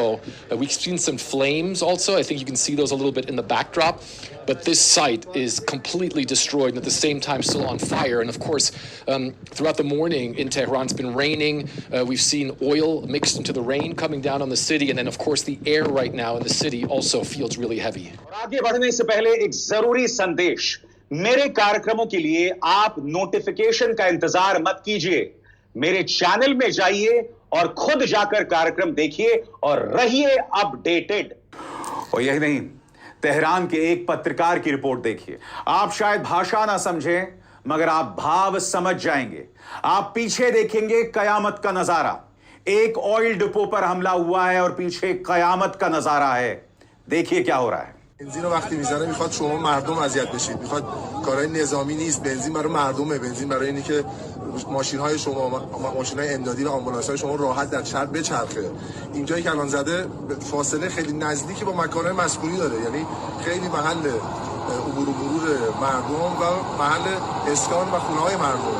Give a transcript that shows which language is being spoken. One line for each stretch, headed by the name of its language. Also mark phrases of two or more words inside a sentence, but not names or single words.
English: We've seen some flames also. I think you can see those a little bit in the backdrop. But this site is completely destroyed and at the same time still on fire. And of course, throughout the morning in Tehran, it's been raining. We've seen oil mixed into the rain coming down on the city. And then, of course, the air right now in the city also feels really heavy.
Hindi: और आगे बढ़ने से पहले एक जरूरी संदेश। मेरे कार्यक्रमों के लिए आप नोटिफिकेशन का इंतजार मत कीजिए। मेरे चैनल में जाइए और खुद जाकर कार्यक्रम देखिए और रहिए अपडेटेड। और यही नहीं, तेहरान के एक पत्रकार की रिपोर्ट देखिए। आप शायद भाषा ना समझें, मगर आप भाव समझ जाएंगे। आप पीछे देखेंगे कयामत का नजारा। एक
English: oil depot
Hindi: पर हमला हुआ है और पीछे कयामत का नजारा है। देखिए क्या हो रहा है।
Persian: بنزین رو وقتی میزنه میخواد شما مردم اذیت بشید، میخواد کارهای نظامی نیست، بنزین برای مردمه، بنزین برای اینه که ماشین‌های شما، ماشین‌های امدادی و آمبولانس‌های شما راحت در شهر بچرخه. اینجایی که الان زده فاصله خیلی نزدیکی با مکان‌های مسکونی داره، یعنی خیلی محل عبور و مرور مردم و محل اسکان و خونه‌های مردمه.